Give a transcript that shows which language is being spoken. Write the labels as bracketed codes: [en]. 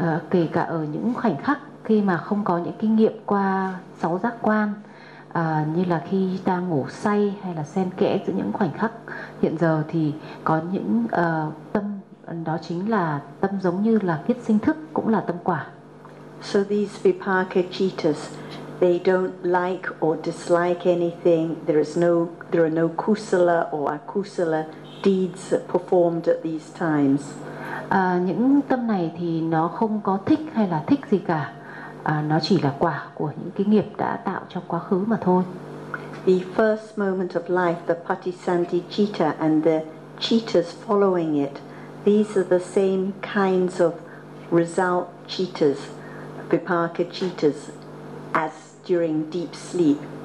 [vi] Kể cả ở những khoảnh khắc khi mà không có những kinh nghiệm qua sáu giác quan, như là khi ta ngủ say hay là xen kẽ giữa những khoảnh khắc hiện giờ thì có những tâm, đó chính là tâm giống như là kiết sinh thức, cũng là tâm quả. [en] So these vipaka citas, they don't like or dislike anything. There are no kusala or akusala deeds performed at these times. [vi] Những tâm này thì nó không có thích hay là thích gì cả. Nó chỉ là quả của những cái nghiệp đã tạo trong quá khứ mà thôi. [en] The first moment of life, the Patisandhicitta and the cittas following it, these are the same kinds of result cittas, viparka cittas, as during deep sleep.